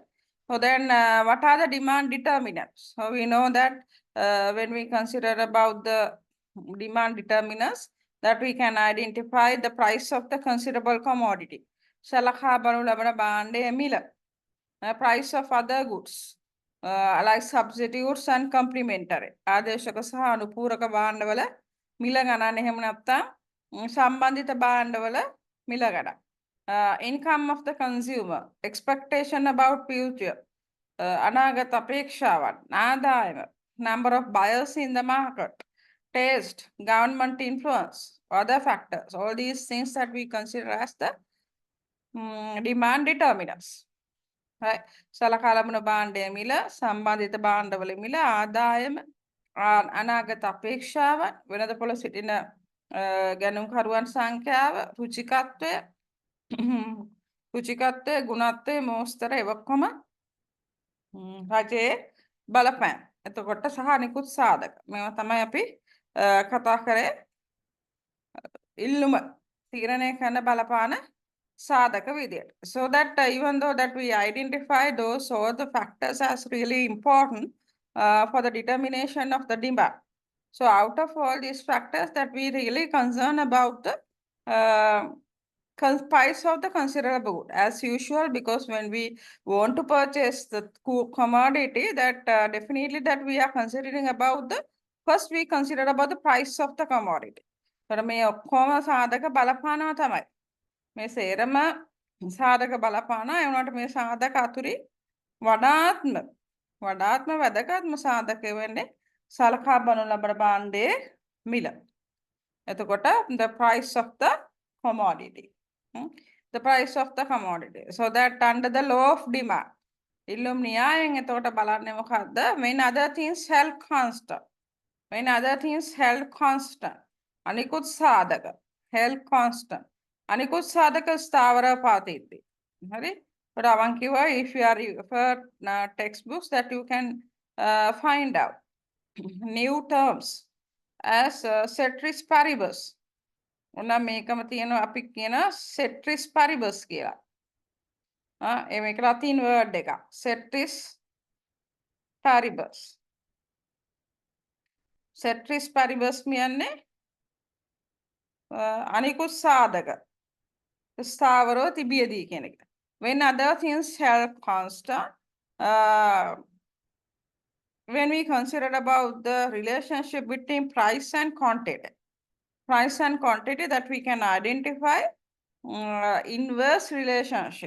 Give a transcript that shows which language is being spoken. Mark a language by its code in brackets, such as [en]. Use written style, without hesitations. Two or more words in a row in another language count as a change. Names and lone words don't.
[en] So then what are the demand determinants? So we know that when we consider about the demand determinants that we can identify the price of the considerable commodity. Price of other goods like substitutes and complementary. [si] ආදේශක සහ අනුපූරක භාණ්ඩවල මිල ගණන් එහෙම නැත්නම් සම්බන්ධිත භාණ්ඩවල මිල ගණන්. [en] Income of the consumer, expectation about future, [si] අනාගත අපේක්ෂාවන්, ආදායම, [en] number of buyers in the market, taste, government influence, other factors, all these things that we consider as the demand determinants. Right. [si] සලකාලමුණ භාණ්ඩය මිල, සම්බන්ධිත භාණ්ඩවල මිල, ආදායම, අනාගත අපේක්ෂාවන්, වෙනද පොළ සිටින ගැනුම්කරුවන් සංඛ්‍යාව, රුචිකත්වය, ගුණත්වය, මෝස්තර එවක්කොම රජයේ බලපෑම්. එතකොට සහ අනිකුත් සාධක. මේවා තමයි අපි කතා කරේ ඉල්ලුම තීරණය කරන බලපාන සාධක විදියට. [en] So that even though that we identify those all the factors as really important for the determination of the demand. So out of all these factors that we really concern about the price of the considerable good as usual, because when we want to purchase the commodity that definitely that we are considering about the first we consider about the price of the commodity. [si] So මේ ඔක්කොම සාධක බලපානවා තමයි. මේ සේරම සාධක බලපානවා. ඒ වුණාට මේ සාධක අතුරින් වඩාත්ම වැදගත්ම සාධකය වෙන්නේ සලකා බලනු ලබන භාණ්ඩයේ මිල. [en] එතකොට the price of the commodity. The price of the commodity. So that under the law of demand. [si] ඉල්ලුම් න්‍යායෙන් එතකොට බලන්නේ මොකද්ද? [en] When other things held constant. When other things held constant. [si] අනිකුත් සාධක [en] held constant. [si] අනිකුත් සාධක ස්ථාවර පවතිද්දී. හරි? [en] But අවන් if you are refer textbooks that you can find out new terms as [la] ceteris paribus. [si] ඔන්න මේකම තියෙනවා අපි කියන [la] ceteris paribus [si] කියලා. මේක ලතින් වර්ඩ් එකක්. [la] ceteris paribus. ceteris paribus [si] කියන්නේ අනිකුත් සාධක ස්ථාවරව තිබියදී කියන එක. [en] When other things held constant, when we consider about the relationship between price and quantity. Price and quantity that we can identify inverse relationship.